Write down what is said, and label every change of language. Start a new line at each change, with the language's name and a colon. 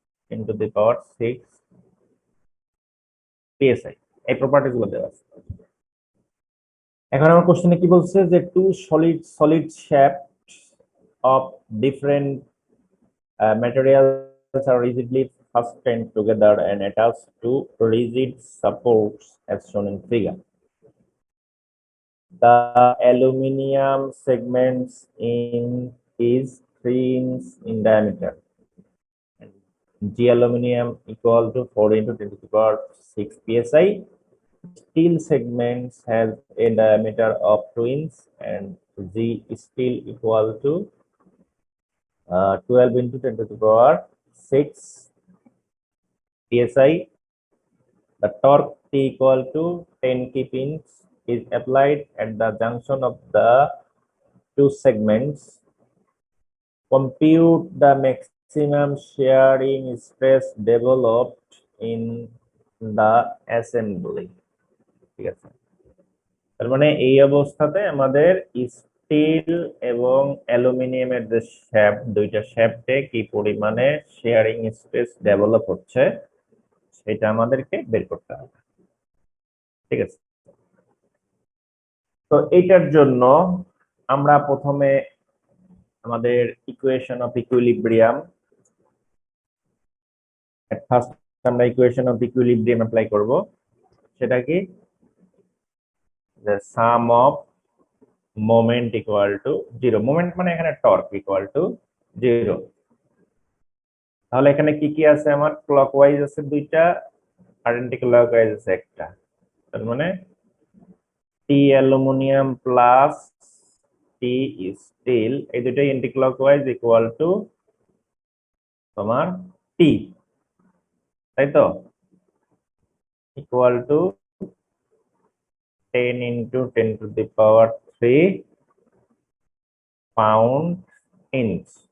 English: 10 to the power 6 psi,
Bangla: এই properties গুলো দেওয়া আছে। এখন আমার কোশ্চেনে কি বলছে যে two solid shaft
English: of different materials are rigidly fastened together and attached to rigid supports as shown in figure. The aluminium segments is 3 inches in diameter. G aluminium equal to 4 into 10 to the power 6 psi. Steel segments has a diameter of 2 inches and G steel equal to 12 into 10 to the power 6 psi. The torque T equal to 10 kPins is applied at the junction of the two segments. Compute the maximum shearing stress developed in the assembly.
Bangla: ঠিক আছে, তার মানে এই অবস্থাতে আমাদের still এবং অ্যালুমিনিয়ামের যে শ্যাফট, দুইটা শ্যাফটে কি পরিমাণে শেয়ারিং স্পেস ডেভেলপ হচ্ছে সেটা আমাদেরকে বের করতে হবে। ঠিক আছে, তো এটার জন্য আমরা প্রথমে আমাদের ইকুয়েশন অফ ইকুইলিব্রিয়াম, ফার্স্ট আমরা ইকুয়েশন অফ ইকুইলিব্রিয়াম অ্যাপ্লাই করব। সেটা কি,
English: the sum of moment equal to 0, moment
Bangla: মানে এখানে টর্ক
English: equal to 0।
Bangla: তাহলে এখানে কি কি আছে, আমার ক্লকওয়াইজ আছে দুইটা আর অ্যান্টি ক্লকওয়াইজ আছে একটা, তার মানে টি অ্যালুমিনিয়াম প্লাস টি স্টিল এই দুইটাই অ্যান্টি ক্লকওয়াইজ ইকুয়াল টু তোমার টি, তাই তো, equal to
English: 10 into 10 to the power 3 pound inch।